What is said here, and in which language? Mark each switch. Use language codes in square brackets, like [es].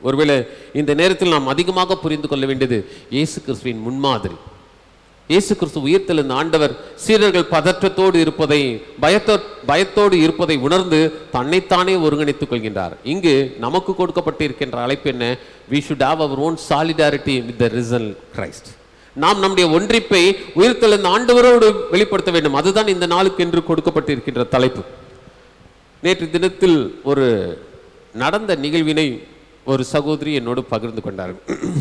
[ta] ஒருவேளை இந்த நேரத்தில் நாம் அதிகமாக புரிந்து கொள்ள வேண்டியது இயேசு கிறிஸ்துவின் முன்மாதிரி. இயேசு கிறிஸ்து உயிர்த்தெழுந்த ஆண்டவர் சீடர்கள் பதற்றத்தோடு இருப்பதை, பயத்தோடு இருப்பதை உணர்ந்து தன்னைத்தானே ஒருங்கிணைத்துக் கொள்கின்றார். இங்கு நமக்கு கொடுக்கப்பட்டிருக்கின்ற அழைப்பு என்ன? [en] we should have our own solidarity with the risen Christ. [ta] நாம் நம்முடைய ஒன்றிப்பை உயிர்த்தெழுந்த ஆண்டவரோடு வெளிப்படுத்த வேண்டும். அதுதான் இந்த நாளுக்கு என்று கொடுக்கப்பட்டிருக்கின்ற தலைப்பு. நேற்று தினத்தில் ஒரு நடந்த நிகழ்வினை ஒரு சகோதரி என்னோடு பகிர்ந்து கொண்டார்கள்.